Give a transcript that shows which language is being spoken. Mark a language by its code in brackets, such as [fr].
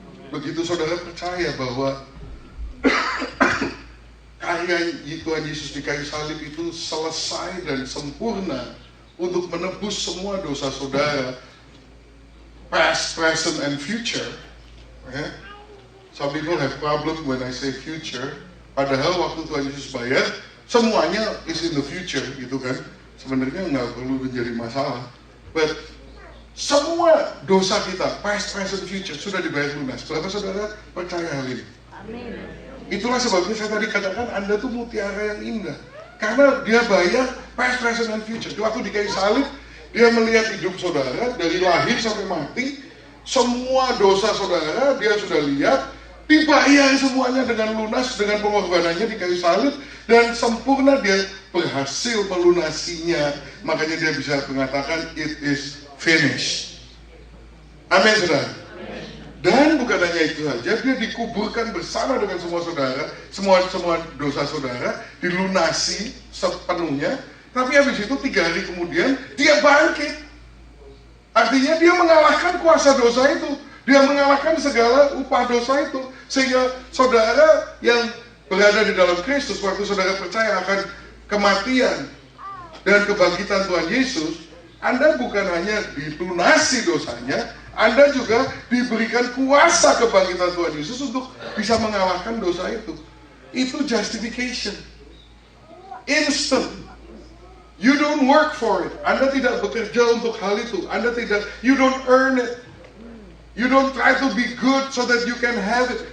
[id] Begitu saudara percaya bahwa karya Tuhan Yesus di kayu salib itu selesai dan sempurna untuk menebus semua dosa saudara, [en] past, present, and future. Okay? Some people have problem when I say future. [id] Padahal waktu Tuhan Yesus bayar, semuanya [en] is in the future, [id] gitu kan? Sebenarnya nggak perlu menjadi masalah. But semua dosa kita, [en] past, present, future, [id] sudah dibayar lunas. Berapa saudara percaya hal ini? Amin. Itulah sebabnya saya tadi katakan Anda tuh mutiara yang indah. Karena dia bayar [en] past, present, and future. [id] Waktu di kayu salib, dia melihat hidup saudara dari lahir sampai mati. Semua dosa saudara dia sudah lihat, dibayar semuanya dengan lunas dengan pengorbanannya di kayu salib, dan sempurna dia berhasil melunasinya. Makanya dia bisa mengatakan [en] it is finished. [id] Amin, saudara. Dan bukan hanya itu saja, dia dikuburkan bersama dengan semua saudara, semua dosa saudara dilunasi sepenuhnya. Tapi habis itu 3 hari kemudian dia bangkit. Artinya dia mengalahkan kuasa dosa itu, dia mengalahkan segala upah dosa itu, sehingga saudara yang berada di dalam Kristus, waktu saudara percaya akan kematian dan kebangkitan Tuhan Yesus, Anda bukan hanya dilunasi dosanya, Anda juga diberikan kuasa kebangkitan Tuhan Yesus untuk bisa mengalahkan dosa itu. Itu justification. Instant. [en] You don't work for it. [id] Anda tidak bekerja untuk hal itu. [en] You don't earn it. You don't try to be good so that you can have it.